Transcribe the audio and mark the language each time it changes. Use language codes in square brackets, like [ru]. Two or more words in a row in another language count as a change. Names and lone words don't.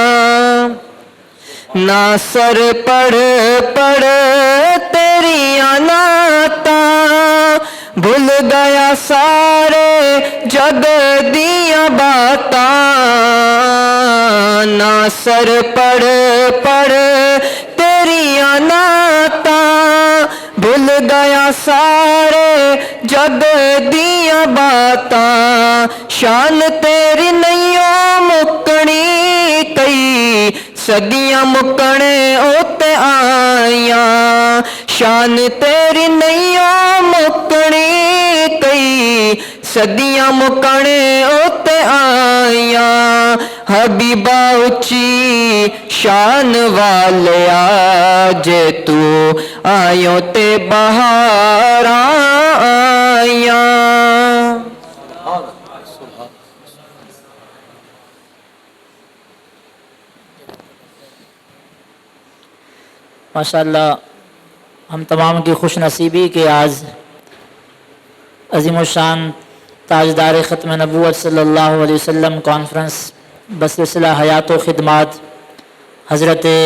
[pa] ناصر پڑھ پڑھ تیریاں نعتاں بھول گیا سارے جگ دیاں باتاں ناصر پڑھ پڑھ تیریاں نعتاں بھول گیا سارے جگ دیاں باتاں شان تیری نہیں مکنی کئی صدیاں مکنے اوتے آئیاں شان تیری نہیں مکنی کئی صدیاں مکنے اوتے آئیاں حبیبا اچھی شان والیا جے تو آیوں تے بہاراں آئیاں [ur] ماشاءاللہ ہم تمام کی خوش نصیبی کہ آج عظیم الشان تاجدار ختم نبوت [ar] صلی اللہ علیہ وسلم [ur] کانفرنس بسلسلہ حیات و خدمات حضرت